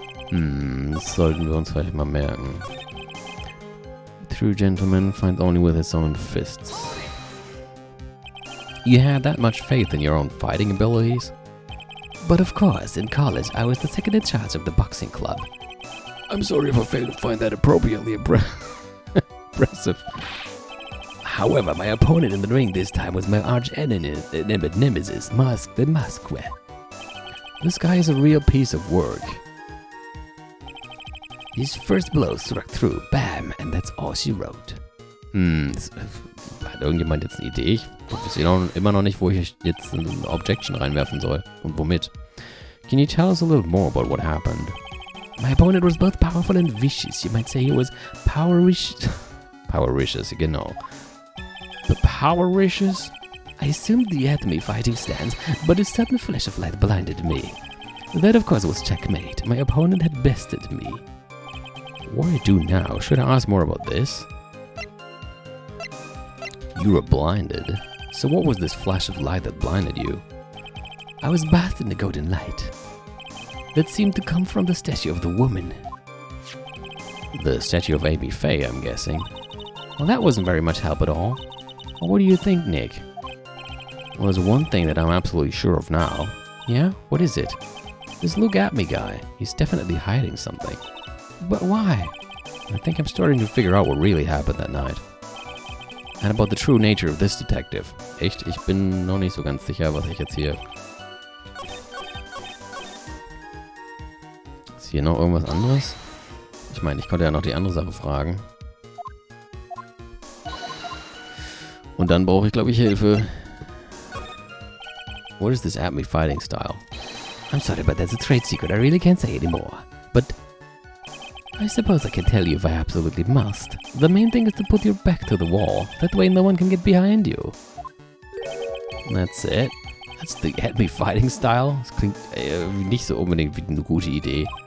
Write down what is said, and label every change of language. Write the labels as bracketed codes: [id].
[de] Das sollten wir uns vielleicht mal merken. [en] The true gentleman finds only with his own fists. You had that much faith in your own fighting abilities? But of course, in college, I was the second in charge of the boxing club. I'm sorry if I failed to find that appropriately Impressive. However, my opponent in the ring this time was my arch nemesis, DeMasque. This guy is a real piece of work. His first blow struck through, bam, and that's all she wrote. [de] Hat irgendjemand jetzt eine Idee? Ich weiß immer noch nicht, wo ich jetzt eine Objection reinwerfen soll. Und womit. [en] Can you tell us a little more about what happened? My opponent was both powerful and vicious. You might say he was powericious. [de] Powericious, genau. [en] But powericious? I assumed he had me fighting stance, but a sudden flash of light blinded me. That, of course, was checkmate. My opponent had bested me. What do I do now? Should I ask more about this? You were blinded. So what was this flash of light that blinded you? I was bathed in the golden light. That seemed to come from the statue of the woman. The statue of Amy Faye, I'm guessing. Well, that wasn't very much help at all. Well, what do you think, Nick? Well, there's one thing that I'm absolutely sure of now. Yeah? What is it? This look at me guy. He's definitely hiding something. But why? I think I'm starting to figure out what really happened that night. And about the true nature of this detective. [de] Echt, ich bin noch nicht so ganz sicher, was ich jetzt hier... Ist hier noch irgendwas anderes? Ich meine, ich konnte ja noch die andere Sache fragen. Und dann brauche ich, glaube ich, Hilfe. [en] What is this at me fighting style? I'm sorry, but that's a trade secret. I really can't say anymore. But I suppose I can tell you if I absolutely must. The main thing is to put your back to the wall. That way no one can get behind you. That's it. That's the at me fighting style. [de] Das klingt nicht so unbedingt wie eine gute Idee.